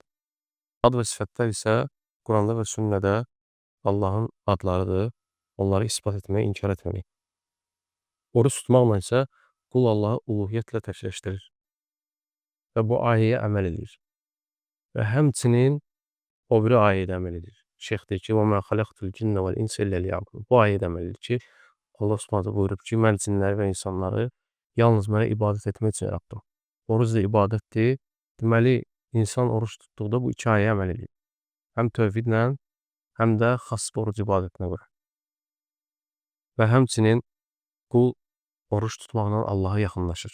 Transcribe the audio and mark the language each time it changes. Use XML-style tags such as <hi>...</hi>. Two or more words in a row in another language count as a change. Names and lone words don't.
<az>Ad və sifətlər isə Quranda və sünnədə Allahın adlarıdır. Onları isbat etməyə, inkar etməmək. Oruç tutmaqla isə qul Allahı uluhiyyətlə təkləşdirir və bu ayəyə əməl edir. Və həmçinin o biri ayəyə əməl edir. Şeyx deyir ki,</az> <ar>وَمَا خَلَقْتُ الْجِنَّ وَالْإِنسَ إِلَّا لِيَعْبُدُونِ.</ar> <az>Bu ayəyə əməl edir ki, Allah Subhanahu buyurub ki, mən cinləri və insanları yalnız mənə ibadət etmək üçün yaratdım. Oruc da ibadətdir. Deməli, insan oruç tutduqda bu iki ayəyə əməl edir. Həm tövhidlə, həm də xas oruc ibadətinə görə. Və həmçinin qul oruç tutmaqla Allaha yaxınlaşır.</az>